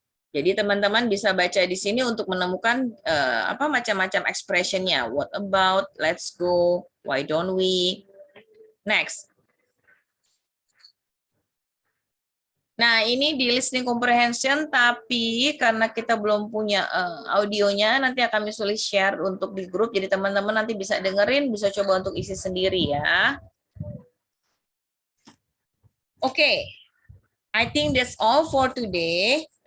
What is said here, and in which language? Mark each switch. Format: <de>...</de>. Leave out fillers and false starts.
<id>Jadi teman-teman bisa baca di sini untuk menemukan apa macam-macam expressionnya.</id> <en>What about, let's go, why don't we. Next.</en> <id>Nah, ini di listening comprehension, tapi karena kita belum punya audionya, nanti akan sulit share untuk di grup. Jadi teman-teman nanti bisa dengerin, bisa coba untuk isi sendiri ya.</id> <en>Oke, I think that's all for today.</en>